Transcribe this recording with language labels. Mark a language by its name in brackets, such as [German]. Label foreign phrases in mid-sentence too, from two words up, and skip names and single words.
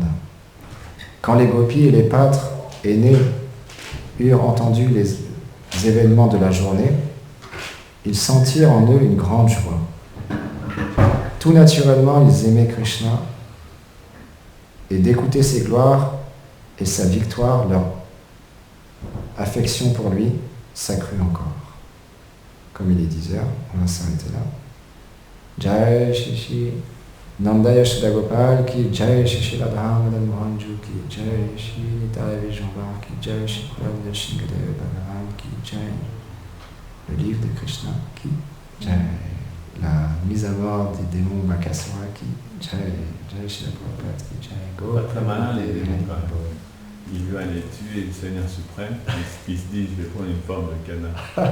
[French] Quand les gopis et les pâtres aînés eurent entendu les événements de la journée, ils sentirent en eux une grande joie. Tout naturellement, ils aimaient Krishna et d'écouter ses gloires et sa victoire, leur affection pour lui s'accrut encore. Comme il est 10 heures, on va s'arrêter là. [Hindi] जय श्री नंद यशोदा गोपाल की जय श्री राधा मदन मोहन जू की जय श्री निताई विजयाम्बर की जय श्री कुलम शिंगदेव भगवान की जय. [French] Le livre de Krishna [Hindi] की जय. [French] La mise à mort des démons Bakasura [Hindi] की जय. जय श्री प्रभुपाद की जय. Go. [French] Pas très malin les démons quand même. Il veut aller tuer le Seigneur suprême, il se dit je vais prendre une forme de canard.